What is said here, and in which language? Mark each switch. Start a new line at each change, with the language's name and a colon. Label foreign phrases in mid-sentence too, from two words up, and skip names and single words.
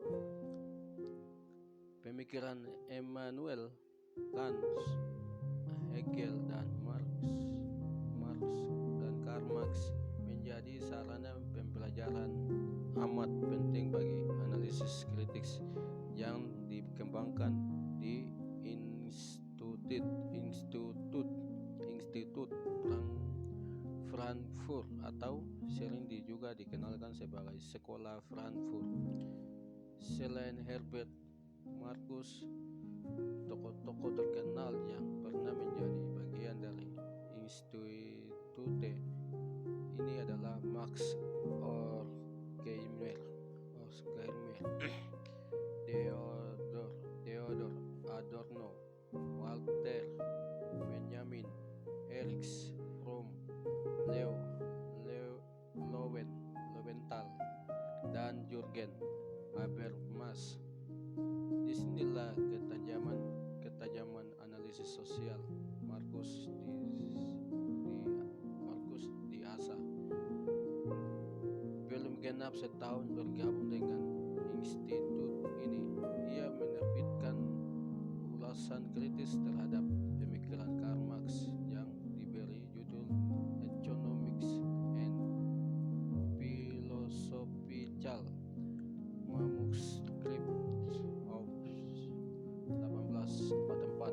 Indonesian: Pemikiran Immanuel Kant, Hegel, dan Karl Marx menjadi sarana pembelajaran amat penting bagi analisis kritis yang dikembangkan di Institut Frankfurt atau sering juga dikenalkan sebagai Sekolah Frankfurt. Selain Herbert Marcuse, tokoh-tokoh terkenal yang pernah menjadi bagian dari institute ini adalah Max Horkheimer, Theodor Adorno, Walter Benjamin, Erich Fromm, Lowenthal, dan Jürgen Habermas. Disinilah ketajaman analisis sosial Marcuse diasah. Belum genap setahun bergabung dengan institut ini, ia menerbitkan ulasan kritis terhadap pemikiran Karl Marx yang diberi judul Economics and Philosophical Manuscript of 1844.